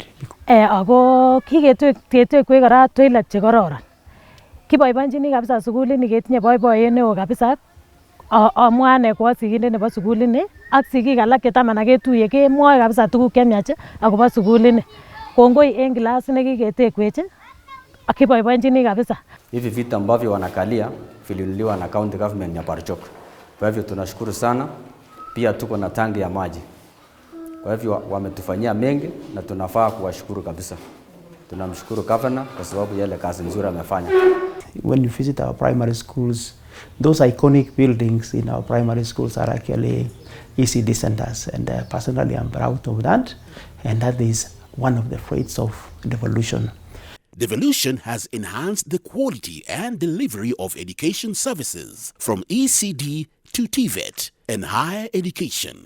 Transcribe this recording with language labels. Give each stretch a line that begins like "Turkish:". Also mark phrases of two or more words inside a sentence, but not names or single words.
Kalenjin: Ako kiketwek kora toilet che kororon. Kiboiboenjini kabisa sukulini ketinye boiboiyet neo kabisa. Amwa ane ko sigindet nebo sukulini ak sigik alak chetaman ketuye kemwoe kabisa tuguk chemiach akobo sukulini. Kongoi en class nekiketekwech akiboiboenjini kabisa.
Swahili: Hivi vita ambavyo wanakalia vilinunuliwa na county government ya Barchok. Kwa hivyo tunashukuru sana. Pia tuko na tangi ya maji. Kwa hivyo wametufanyia mengi na tunafaa kuwashukuru kabisa. Tunamshukuru governor kwa sababu yale kazi nzuri amefanya.
English: When you visit our primary schools, those iconic buildings in our primary schools are actually ECD centers, and personally I'm proud of that, and that is one of the traits of devolution. Devolution has enhanced the quality and delivery of education services from ECD to TVET and higher education.